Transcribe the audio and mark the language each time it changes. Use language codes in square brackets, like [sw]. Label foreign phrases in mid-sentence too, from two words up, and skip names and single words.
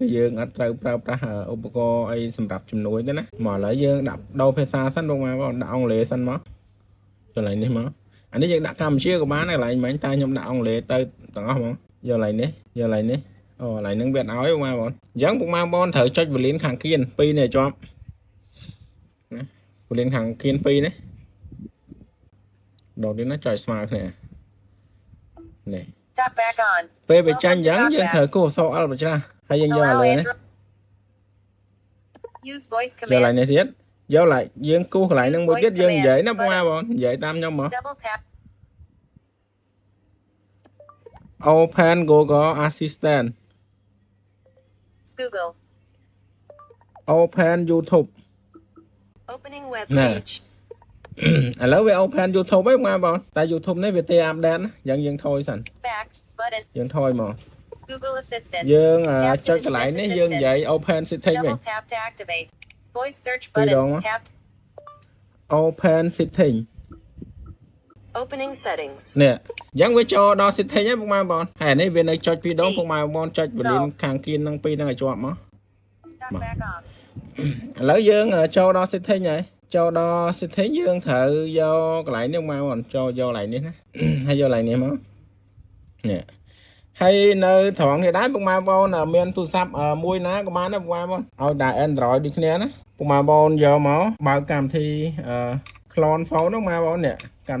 [km] យើងអត់ត្រូវប្រើប្រាស់ឧបករណ៍អីសម្រាប់ជំនួយទេណាមកឥឡូវយើងដាក់ដោភាសាសិនពុកម៉ែបងដាក់អង់គ្លេសសិនមកកន្លែងនេះមកអានេះយើងដាក់កម្ពុជាក៏បានដែរកន្លែងមិញតែខ្ញុំដាក់អង់គ្លេសទៅទាំងអស់ហ្មងយកកន្លែងនេះអូកន្លែងហ្នឹងវាអត់ឲ្យបងប្អូនអញ្ចឹងពុកម៉ែបងប្អូនត្រូវចុចវ៉ូលីនខាងគៀន2នេះជាប់ណាវ៉ូលីនខាងគៀន2នេះដល់នេះណាចុចស្មើគ្នានេះ [en] Tap back on [km] ពេលវាចាញ់អញ្ចឹងយើងត្រូវគោះអក្សរ L បច្រាស់ហើយយើងយកឥឡូវនេះ [en] Use voice [km] យកកន្លែង [en] command [km] នេះទៀតយកឡើងយើងគោះកន្លែងហ្នឹងមួយទៀតយើងនិយាយណាពុកម៉ែបងនិយាយតាមខ្ញុំមក [en] Double tap Open Google Assistant Google Open YouTube Opening web Nè. page [km] ឥឡូវវា [en] Open YouTube [km] ហ្នឹងម៉ែបងតែ YouTube នេះវាទេអាប់ដេតណាយ៉ាងយើងថយសិន [en] Back button [km] យើងថយមក [en] Google Assistant [km] យើងចុចកន្លែងនេះយើងនិយាយ [en] Open Setting [km] វិញ [en] Double tap to activate Voice search [km] ពីរដង [en] button [km] មក [en] tapped Open Setting Opening settings [km] នេះអញ្ចឹងវាចូលដល់ Setting ហ្នឹងពុកម៉ែបងហើយនេះវានៅចុចពីរដងពុកម៉ែបងចុចវ៉ូលីនខាងគៀនហ្នឹងពីរហ្នឹងឲ្យជាប់មក [en] Tap back on [km] ឥឡូវយើងចូលដល់ Setting ហើយចូលដល់ Setting យើងត្រូវយកកន្លែងនេះមកបងចូលយកកន្លែងនេះណា ហើយយកកន្លែងនេះមកនេះហើយនៅត្រង់នេះដែរពុកម៉ែបងមានទូរស័ព្ទមួយណាក៏បានដែរពុកម៉ែបងឲ្យតែ Android ដូចគ្នាណាពុកម៉ែបងយកមកបើកកម្មវិធីClone Phone ហ្នឹងម៉ែបងនេះកម្មវិ